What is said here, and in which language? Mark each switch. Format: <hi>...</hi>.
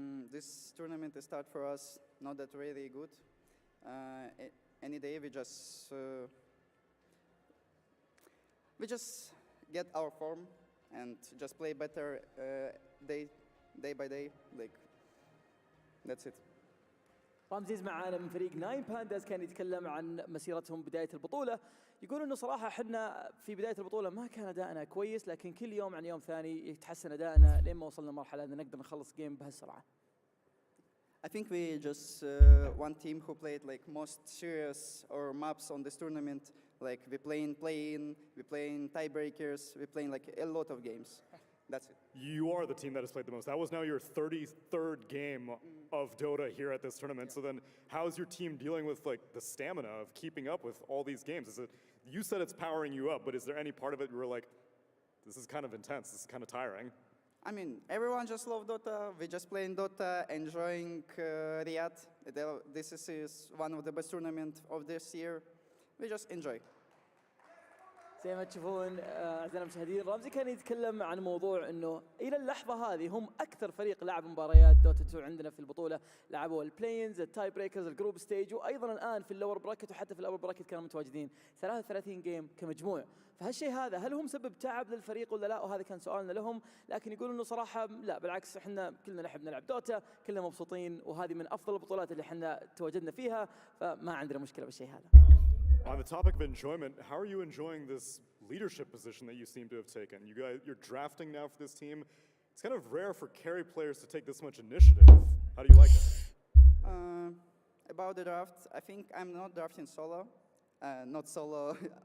<en>This tournament start for us not that really good. Any day we just get our form and just play better day by day. Like that's it.</en> <ar>رمزيز معانا من فريق 9Pandas كان يتكلم عن مسيرتهم بداية البطولة. يقول إنه صراحة حنا في بداية البطولة ما كان أداءنا كويس لكن كل يوم عن يوم ثاني يتحسن أداءنا لين ما وصلنا مرحلة أن نقدر نخلص جيم بهالسرعة.</ar> <en>I think we just one team who played like most serious or maps on this tournament. Like we playing tiebreakers, we playing like a lot of games. That's it. You are the team that has played the most. That was now your 33rd game of Dota here at this tournament. Yeah. So then how's your team dealing with like the stamina of keeping up with all these games? Is it, you said it's powering you up, but is there any part of it where like, this is kind of intense, this is kind of tiring? I mean, everyone just love Dota. We just playing Dota, enjoying Riyadh. This is one of the best tournaments of this year. we just enjoy.</en> <ar>زي ما تشوفون اعزائنا المشاهدين رامزي كان يتكلم عن موضوع انه الى اللحظه هذه هم اكثر فريق لعب مباريات دوتا 2 عندنا في البطوله، لعبوا البلاينز، التاي بريكرز، الجروب ستيج، وايضا الان في اللور براكت وحتى في الابر براكت كانوا متواجدين 33 جيم كمجموع. فهالشيء هذا هل هو مسبب تعب للفريق ولا لا؟ وهذا كان سؤالنا لهم، لكن يقولوا انه صراحه لا بالعكس احنا كلنا نحب نلعب دوتا، كلنا مبسوطين وهذه من افضل البطولات اللي احنا تواجدنا فيها، فما عندنا مشكله بالشيء هذا.</ar> <en>On the topic of enjoyment, how are you enjoying this leadership position that you seem to have taken? You're drafting now for this team. It's kind of rare for carry players to take this much initiative. How do you like it? About the draft, I think I'm not drafting solo, not solo.</en>